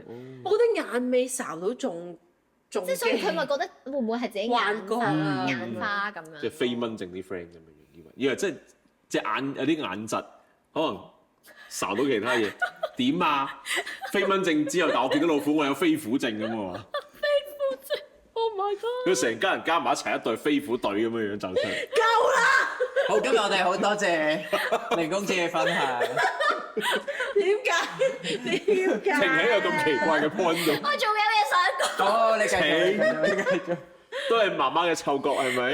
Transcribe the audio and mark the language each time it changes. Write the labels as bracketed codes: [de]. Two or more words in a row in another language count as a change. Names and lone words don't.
[yue] 我覺得眼尾睄到仲即係所以佢咪覺得會唔會係自己幻覺啊眼花咁樣？即係飛蚊症啲 friend 咁樣，以為即係隻眼有啲眼疾，可能睄到其他嘢。點啊？飛蚊症之後，但我見到老虎，我有飛虎症咁喎。 [en] Oh my god！ [yue] 佢成家人加埋一齊一隊飛虎隊咁樣樣走出嚟。好，今日我哋好多謝凌公子嘅分享。點解？點解？停喺個咁奇怪嘅 point 度，我仲有嘢想講。好，你繼續，你繼續。都係媽媽嘅嗅覺係咪